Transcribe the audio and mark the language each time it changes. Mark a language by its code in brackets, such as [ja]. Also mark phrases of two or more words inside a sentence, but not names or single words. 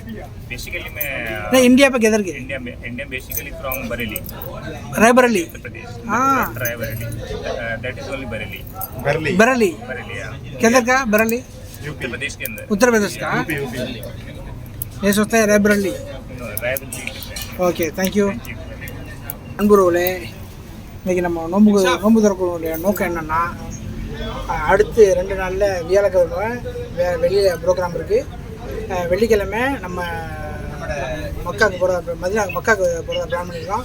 [hi] बेसिकली मैं नहीं, इंडिया पे किधर के? इंडिया [en] basically from [hi] बरेली, रायबरेली। हाँ, रायबरेली, [en] that is only [hi] बरेली। बरेली किधर का? बरेली उत्तर प्रदेश के अंदर। उत्तर प्रदेश का? ये सोचता है रायबरेली। [en] Okay, thank you. [ta] அன்புறவுகளே, இன்றைக்கி நம்ம நோன்பு திறக்கக்கூடிய நோக்கம் என்னென்னா, அடுத்து 2 நாளில் வியாழக்கிழமை வெளியில் ப்ரோக்ராம் இருக்குது. வெள்ளிக்கிழமை நம்ம மக்காவுக்கு போகிறதா மக்காவுக்கு போகிறதா பிளான் பண்ணியிருக்கோம்.